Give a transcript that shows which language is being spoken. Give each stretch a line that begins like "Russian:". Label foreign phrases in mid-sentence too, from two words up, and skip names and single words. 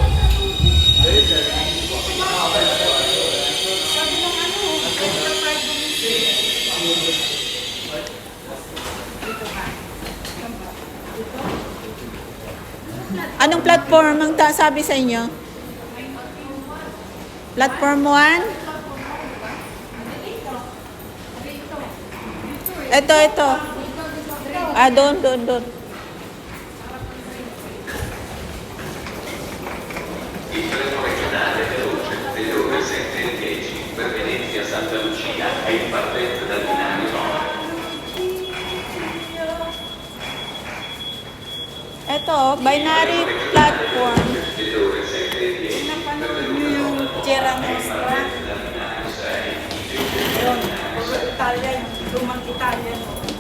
Filipino: Anong platform ang sabi sa inyo? Platform 1? Ito. Doon.
Italian: Il treno regionale veloce delle ore 7:10 per Venezia Santa Lucia è in partenza dal binario 9.
Filipino: Ito,
English: binary platform.
Italian: Delle ore 7:10
Filipino: Yung Tierra Nostra. Yun. Puro Italian. Lumang Italian.